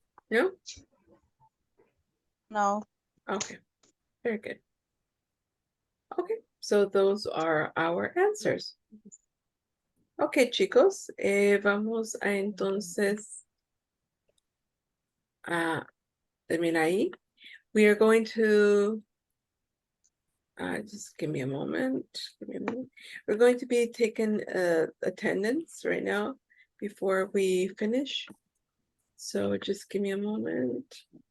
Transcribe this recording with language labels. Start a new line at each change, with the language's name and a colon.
English: No? No. Okay. Very good. Okay. So those are our answers. Okay, chicos.
Spanish: Vamos a entonces a terminar ahí.
English: We are going to just give me a moment. We're going to be taking attendance right now before we finish. So just give me a moment.